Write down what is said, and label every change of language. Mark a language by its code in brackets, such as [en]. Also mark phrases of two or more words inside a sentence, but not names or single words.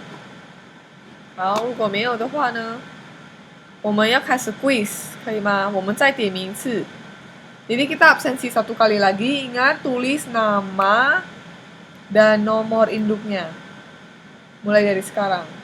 [zh] 好，如果没有的话呢？我们要开始 quiz， 可以吗？我们再点名一次。 [id] Jadi kita absensi satu kali lagi. Ingat tulis nama dan nomor induknya. Mulai dari sekarang.